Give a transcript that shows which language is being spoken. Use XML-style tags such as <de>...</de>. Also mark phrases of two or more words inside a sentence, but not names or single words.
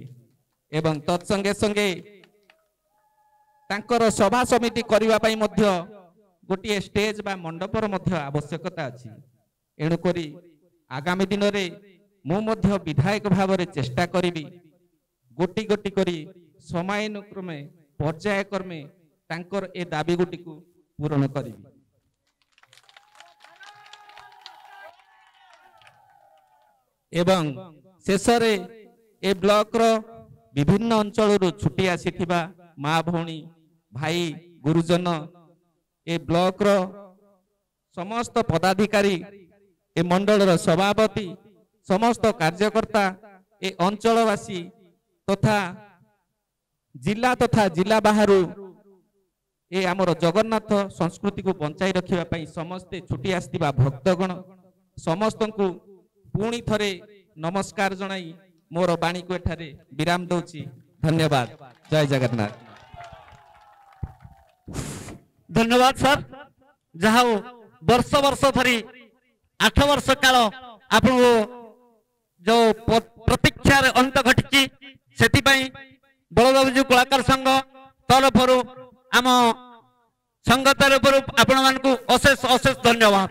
<or>ଏବଂ ତତ୍‌ସଙ୍ଗେ ସଙ୍ଗେ ତାଙ୍କର ସଭା ସମିତି କରିବା ପାଇଁ ମଧ୍ୟ ଗୋଟିଏ ଷ୍ଟେଜ ବା ମଣ୍ଡପର ମଧ୍ୟ ଆବଶ୍ୟକତା ଅଛି। ଏଣୁ କରି ଆଗାମୀ ଦିନ ରେ ମୁଁ ମଧ୍ୟ ବିଧାୟକ ଭାବ ରେ ଚେଷ୍ଟା କରିବି ଗୋଟି ଗୋଟି କରି ସମୟାନୁକ୍ରମେ ପର୍ଯ୍ୟାୟ କ୍ରମେ ତାଙ୍କର ଏ ଦାବି ଗୋଟି କୁ ପୂର୍ଣ୍ଣ କରିବି। ଏବଂ ଶେଷରେ ଏ ବ୍ଲକ ର ବିଭିନ୍ନ ଅଞ୍ଚଳ ଛୁଟି ଆସିଥିବା ମାଆ ଭଉଣୀ ଭାଇ ଗୁରୁଜନ ଏ ବ୍ଲକ ର ସମସ୍ତ ପଦାଧିକାରୀ ଏ ମଣ୍ଡଳ ସଭାପତି ସମସ୍ତ କାର୍ଯ୍ୟକର୍ତ୍ତା ଏ ଅଞ୍ଚଳବାସୀ ତଥା ଜିଲ୍ଲା ବାହାର ଏ ଆମର ଜଗନ୍ନାଥ ସଂସ୍କୃତି କୁ ବଞ୍ଚାଇ ରଖିବା ପାଇଁ ସମସ୍ତେ ଛୁଟି ଆସିଥିବା ଭକ୍ତଗଣ ସମସ୍ତ କୁ ପୁଣି ଥରେ ନମସ୍କାର ଜଣାଇ ମୋର ବାଣୀ କୁ ଏଠାରେ ବିରାମ ଦେଉଛି। ଧନ୍ୟବାଦ। ଜୟ ଜଗନ୍ନାଥ। ଧନ୍ୟବାଦ ସର। ଯାହା ବର୍ଷ ବର୍ଷ ଧରି 8 ବର୍ଷ କାଳ ଆପଣ ଯୋ ପ୍ରତୀକ୍ଷା ଅନ୍ତ ଘଟି ସେ ବଳଦେବଜୀ କଳାକାର ସଂଘ ତରଫ ଆମ ସଂଘ ତରଫ ଆପଣ ମାନ ଅଶେଷ ଅଶେଷ ଧନ୍ୟବାଦ।</or>